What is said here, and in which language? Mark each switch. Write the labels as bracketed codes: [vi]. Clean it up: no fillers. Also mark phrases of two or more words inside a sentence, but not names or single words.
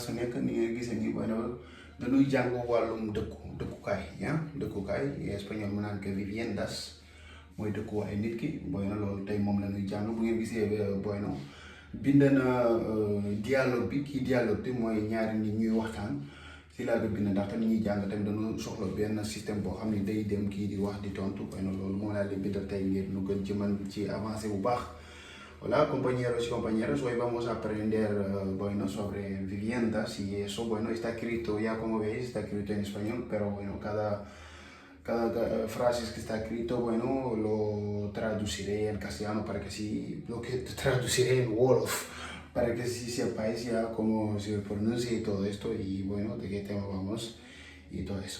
[wo] su nekk ni ngeen gisee nii booy na dañuy jàng wàllum dëkkukaay dëkkukaay espagnol mu naan ko viviendas mooy dëkkuwaay nit ki booy na loolu tey moom la ñuy jàng bu ngeen gisee booy na bind na dialogue bi kii dialogue bi mooy ñaari nit ñuy waxtaan si laa ko bind ndaxte ni ñuy jàng tamit dañoo soxla benn système boo xam ne day dem kii di wax di tontu booy na loolu moo laa leen bindal tey ngir lu gën ci mën ci avancé bu baax. [es] Hola compañeros y compañeras, hoy vamos a aprender bueno, sobre viviendas y eso, bueno, está escrito, ya como veis, está escrito en español, pero bueno, cada frase que está escrito, bueno, lo traduciré en castellano para que sí, lo que traduciré en Wolof, para que sí sepáis ya cómo se pronuncia y todo esto, y bueno, de qué tema vamos y todo eso.